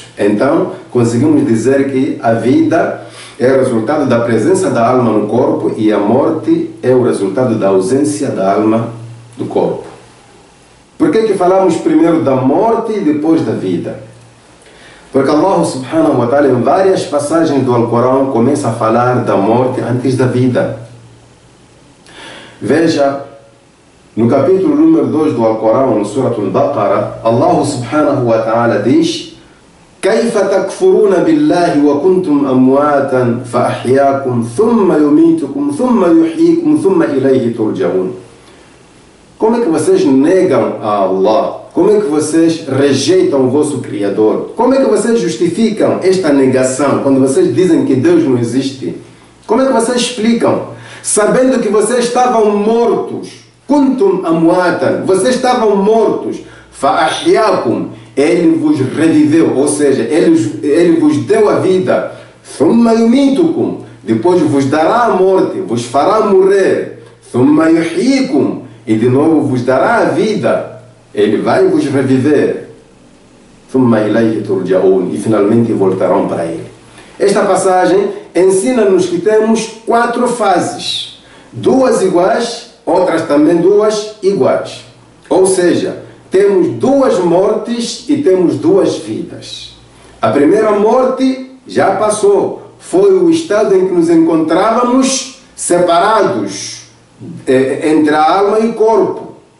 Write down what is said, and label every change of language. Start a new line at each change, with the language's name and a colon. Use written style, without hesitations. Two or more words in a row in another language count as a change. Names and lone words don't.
Portuguese: Então, conseguimos dizer que a vida é o resultado da presença da alma no corpo e a morte é o resultado da ausência da alma do corpo. Por que falamos primeiro da morte e depois da vida? Porque
Arabic: الله سبحانه وتعالى,
Portuguese: em várias passagens do Alcorão, começa a falar da morte antes da vida. Veja, no capítulo número 2 do Alcorão, no Surah Al-Baqarah,
Arabic: الله سبحانه وتعالى
Portuguese: diz:
Arabic: كيف تكفرون بالله وكنتم أمواتا فأحياكم ثم يميتكم ثم يحييكم ثم إليه ترجعون.
Portuguese: Como é que vocês negam a Allah? Como é que vocês rejeitam o vosso Criador? Como é que vocês justificam esta negação quando vocês dizem que Deus não existe? Como é que vocês explicam? Sabendo que vocês estavam mortos.
Arabic: كنتم أمواتا.
Portuguese: Vocês estavam mortos. Fa'ahyakum. Ele vos reviveu. Ou seja, ele vos deu a vida.
Arabic: ثم يميتكم.
Portuguese: Depois vos dará a morte. Vos fará morrer.
Arabic: ثم يحييكم.
Portuguese: E de novo vos dará a vida. Ele vai vos reviver.
Arabic: ثم إليه ترجعون.
Portuguese: E finalmente voltarão para ele. Esta passagem ensina-nos que temos 4 fases. 2 iguais, outras também 2 iguais. Ou seja, temos duas mortes e temos duas vidas. A primeira morte já passou. Foi o estado em que nos encontrávamos separados entre a alma e o corpo.